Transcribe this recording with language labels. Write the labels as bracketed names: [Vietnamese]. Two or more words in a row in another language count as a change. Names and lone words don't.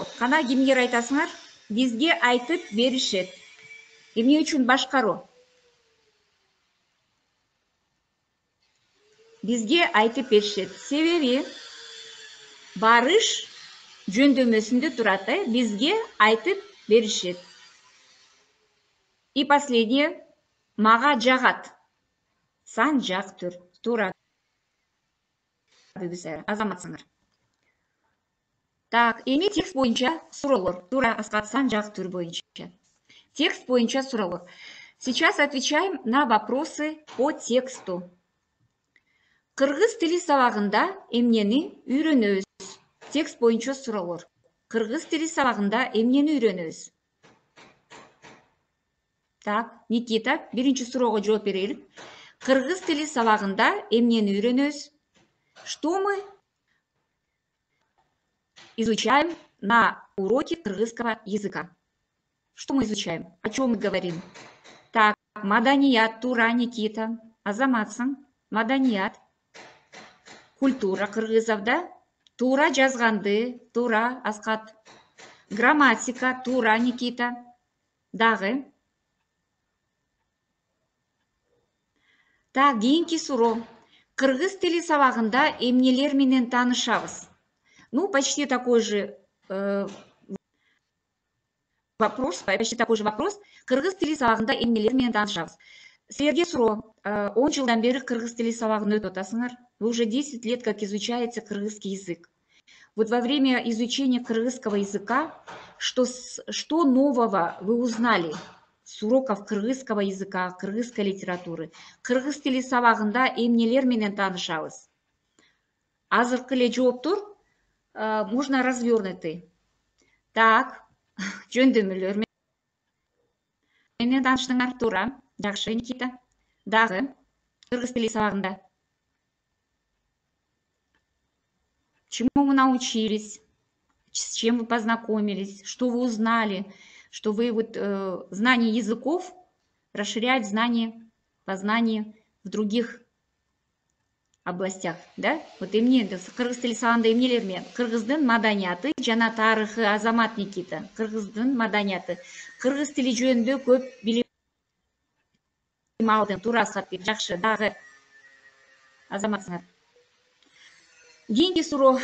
[Kyrgyz] Кана кимдер айтасыңар? Бизге айтып беришет. Эмне үчүн башкаруу? Бизге айтып беришет. Себеби барыш жөндөмөсүндө турат, бизге айтып беришет. [Russian] И последнее. [Kyrgyz] Мага жагат. Сан, жак, түр. Туура. Азаматсыңар. Так, эми текст боюнча суроолор. Туура, Аскат, сан, жак, түр боюнча. Текст боюнча суроолор. [Russian] Сейчас отвечаем на вопросы по тексту. [Kyrgyz] Кыргыз тили сабагында эмнени үйрөнөбүз? Текст боюнча суроолор. Кыргыз тили сабагында эмнени үйрөнөбүз? Так, Никита, биринчи суроого жооп берели. Кыргыз тили сабагында эмнени үйрөнөбүз? [Russian] Что мы изучаем на уроке кыргызского языка? Что мы изучаем? О чем мы говорим? Так, [Kyrgyz] маданият, туура, Никита. Азаматсың, маданият. [Russian] Культура кыргызов, [Kyrgyz] да? Туура жазганды, туура, Аскат. Грамматика, туура, Никита. Дагы. Так, кийинки суроо. Кыргыз тили сабагында эмнелер менен таанышабыз? [Russian] Ну, почти такой же вопрос. [Kyrgyz] Кыргыз тили сабагында эмнелер менен таанышабыз? Силерге суроо. 10 жылдан бери кыргыз тили сабагын өтүп атасыңар. [Russian] Вы уже 10 лет как изучаете кыргызский язык. Вот во время изучения кыргызского языка, что нового вы узнали с уроков кыргызского языка, кыргызской литературы? [Kyrgyz] Кыргыз тили сабагында эмнелер менен таанышабыз? Азыркы эле жооптор [Russian] можно развернутый. [Kyrgyz] Так, жөндөмөлөр менен тааныштыңар, туура. Жакшы, Никита. Дагы кыргыз тили сабагында [Russian] чему вы научились, с чем вы познакомились, что вы узнали, что вы вот знание языков расширяет знания, познание в других областях, да? [Kyrgyz] Вот эмне кыргыз тили сабагында эмнелер менен? Кыргыздын маданияты жана тарыхы, Азамат, Никита. Кыргыздын маданияты. Кыргыз тили жөнүндө көп билим алдым. Туура, Аскатбек. Жакшы. Дагы Азаматсыңар. Кийинки суроо.